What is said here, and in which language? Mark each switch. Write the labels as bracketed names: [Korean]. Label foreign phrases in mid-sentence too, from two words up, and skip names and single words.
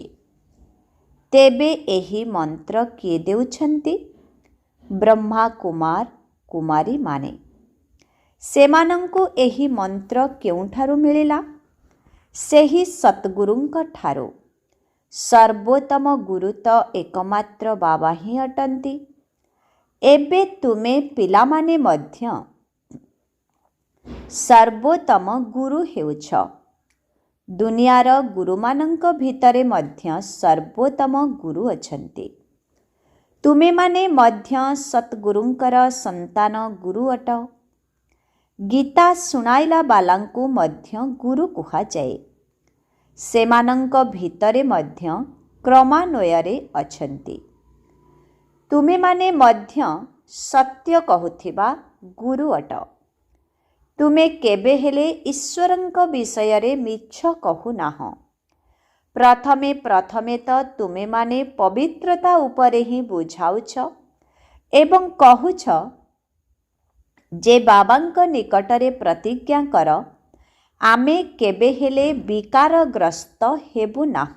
[Odia] ତେବେ ଏହି ମନ୍ତ୍ର କିଏ ଦେଉଛନ୍ତି? ବ୍ରହ୍ମା କୁମାର କୁମାରୀ ମାନେ। ସେମାନଙ୍କୁ ଏହି ମନ୍ତ୍ର କେଉଁଠାରୁ ମିଳିଲା? ସେହି ସତଗୁରୁଙ୍କ ଠାରୁ। ସର୍ବୋତ୍ତମ ଗୁରୁ ତ ଏକମାତ୍ର ବାବା ହିଁ ଅଟନ୍ତି। ଏବେ ତୁମେ ପିଲାମାନେ ମଧ୍ୟ ସର୍ବୋତ୍ତମ ଗୁରୁ ହେଉଛ। ଦୁନିଆର ଗୁରୁମାନଙ୍କ ଭିତରେ ମଧ୍ୟ ସର୍ବୋତ୍ତମ ଗୁରୁ ଅଛନ୍ତି। ତୁମେ ମାନେ ମଧ୍ୟ ସତଗୁରୁଙ୍କର ସନ୍ତାନ ଗୁରୁ ଅଟ। ଗୀତା ଶୁଣାଇଲା ବାଲାଙ୍କୁ ମଧ୍ୟ ଗୁରୁ କୁହା ଯାଏ। ସେମାନଙ୍କ ଭିତରେ ମଧ୍ୟ କ୍ରମାନ୍ୱୟରେ ଅଛନ୍ତି। ତୁମେ ମାନେ ମଧ୍ୟ ସତ୍ୟ କହୁଥିବା ଗୁରୁ ଅଟ। ତୁମେ କେବେ ହେଲେ ଈଶ୍ୱରଙ୍କ ବିଷୟ ରେ ମିଛ କହୁ ନାହଁ। ପ୍ରଥମେ ତ ତୁମେ ମାନେ ପବିତ୍ରତା ଉପରେ ହିଁ ବୁଝାଉଛ ଏବଂ କହୁଛ ଯେ ବାବାଙ୍କ ନିକଟରେ ପ୍ରତିଜ୍ଞା କର, ଆମେ କେବେ ହେଲେ ବିକାରଗ୍ରସ୍ତ ହେବୁ ନାହୁଁ।